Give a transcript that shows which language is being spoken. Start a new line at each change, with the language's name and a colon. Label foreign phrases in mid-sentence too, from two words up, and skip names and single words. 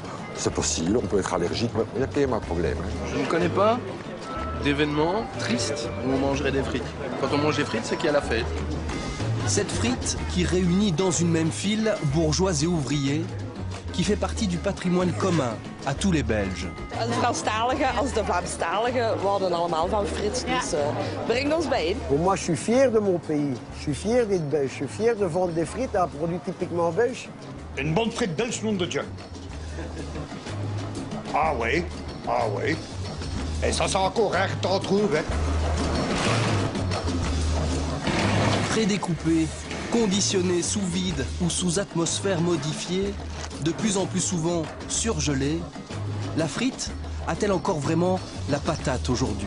French: C'est possible, on peut être allergique, mais il y a quand même un problème. Je ne connais pas d'événement triste où on mangerait des frites. Quand on mange des frites, c'est qu'il y a la fête. Cette frite qui réunit dans une même file bourgeois et ouvriers, qui fait partie du patrimoine commun à tous les Belges.
Dutch: De Franstaligen als de Vlaamstaligen houden allemaal van friet, dus brengt ons bijeen.
French: Moi, je suis fier de mon pays. Je suis fier d'être belge. Je suis fier de vendre des frites, un produit typiquement belge. Une bonne frite belge, nom de Dieu. Ah oui, ah oui. Et ça, c'est encore rare que t'en trouves, hein. Prédécoupée, conditionnée sous vide ou sous atmosphère modifiée, de plus en plus souvent surgelée, la frite a-t-elle encore vraiment la patate aujourd'hui?